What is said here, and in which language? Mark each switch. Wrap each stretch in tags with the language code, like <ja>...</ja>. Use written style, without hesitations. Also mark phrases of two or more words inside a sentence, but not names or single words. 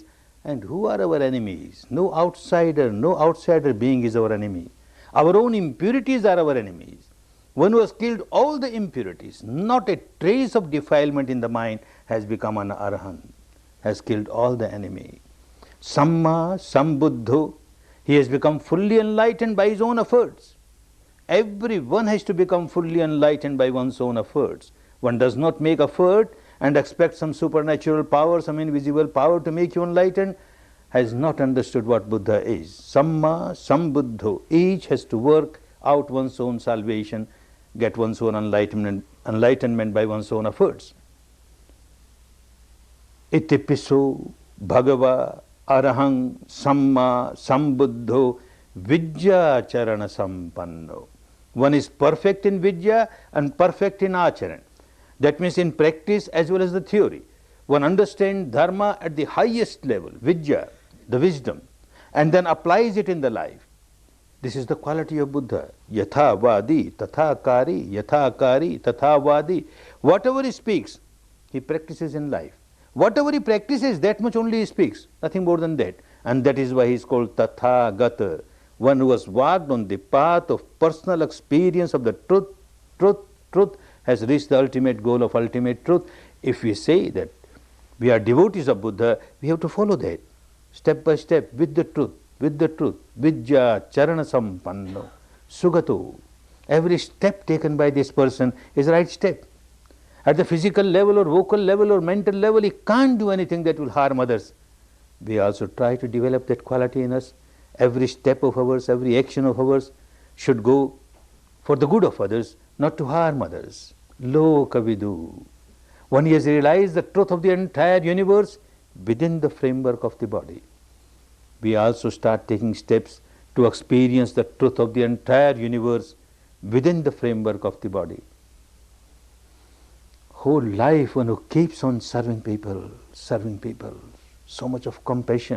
<en>And who are our enemies? No outsider being is our enemy. Our own impurities are our enemies. One who has killed all the impurities, not a trace of defilement in the mind, has become an arahant, has killed all the enemy.</en> <pi>Samma sambuddho,</pi> <en>he has become fully enlightened by his own efforts. Everyone has to become fully enlightened by one's own efforts. One does not make effort and expect some supernatural power, some invisible power to make you enlightened, has not understood what Buddha is.</en> <pi>Samma sambuddho,</pi> <en>each has to work out one's own salvation, get one's own enlightenment by one's own efforts.</en> <pi>Itipiso bhagava arahang samma sambuddho vidya charana sampanno.</pi> <en>One is perfect in vidya and perfect in acharan. That means in practice as well as the theory. One understands dharma at the highest level, vidya, the wisdom, and then applies it in the life. This is the quality of Buddha.</en> <pi>Yatha vadi, tatha kari, yatha kari, tatha vadi.</pi> <en>Whatever he speaks, he practices in life. Whatever he practices, that much only he speaks, nothing more than that. And that is why he is called tatha gata, one who has walked on the path of personal experience of the truth, has reached the ultimate goal of ultimate truth. If we say that we are devotees of Buddha, we have to follow that, step by step, with the truth,</en> <pi>vidya charana sampanno, sugato.</pi> <en>Every step taken by this person is the right step. At the physical level or vocal level or mental level, he can't do anything that will harm others. We also try to develop that quality in us. Every step of ours, every action of ours should go for the good of others, not to harm others.</en> <pi>Loka vidu.</pi> <en>One has realized the truth of the entire universe within the framework of the body. We also start taking steps to experience the truth of the entire universe within the framework of the body. Whole life one who keeps on serving people, so much of compassion.</en>